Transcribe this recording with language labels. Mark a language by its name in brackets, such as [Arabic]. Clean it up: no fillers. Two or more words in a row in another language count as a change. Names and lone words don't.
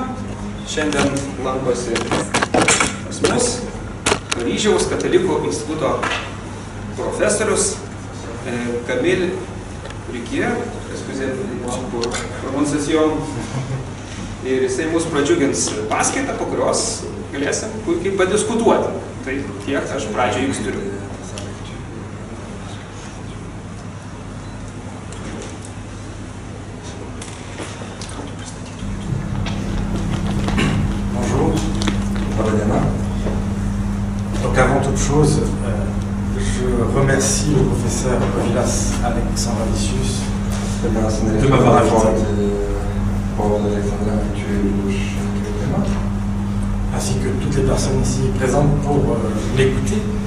[Lithuanian] Šiandien lankosi pas mus Paryžiaus katalikų instituto profesorius Camille Riquier, pronunciacijom. Ir jisai mus pradžiugins paskaitą, po kurios galėsim puikiai padiskutuoti. Tai tiek aš pradžią jums turiu. [French] Bonjour, Valadiana. Donc avant toute chose, je remercie le professeur Povilas Alexandravicius de m'avoir invité, ainsi que toutes les personnes ici présentes pour l'écouter.